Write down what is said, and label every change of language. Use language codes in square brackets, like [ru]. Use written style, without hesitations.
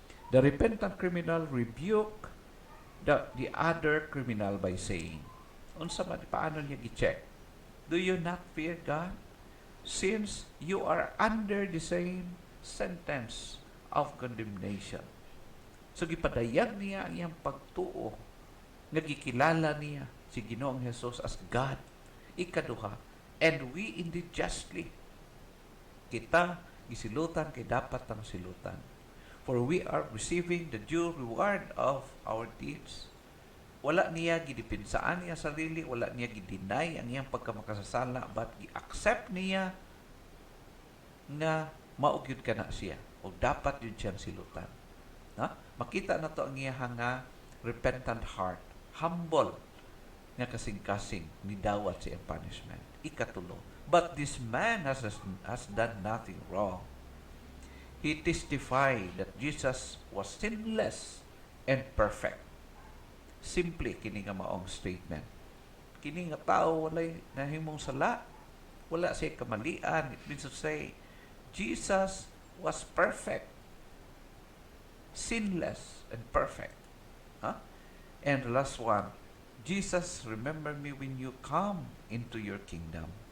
[en] The repentant criminal rebuke the other criminal by saying, [ceb] unsa man paano niya gi-check? [en] Do you not fear God, since you are under the same sentence of condemnation? [ceb] So gipadayag niya ang iyang pagtuo nga gikilala niya si Ginoong Hesus as God. [en] Ikaduha, and we indeed justly, [ceb] kita gisilutan kay dapat ang silutan, [en] for we are receiving the due reward of our deeds. [ceb] Wala niya gidipinsaan niya sarili, wala niya gideny ang iyang pagkamakasasala, but gi-accept niya nga maugyod ka na siya o dapat yun siyang silutan. Makita na to ang iyang nga repentant heart, humble nga kasing-kasing ni dawat sa iyang punishment. [en] Ikatulo, but this man has done nothing wrong. He testified that Jesus was sinless and perfect. [ceb] Simply kini nga maong statement. Kini nga tao walay nahimong sala, wala siya kamalian. [en] It means to say, Jesus was perfect, sinless and perfect. And the last one, Jesus, remember me when you come into your kingdom.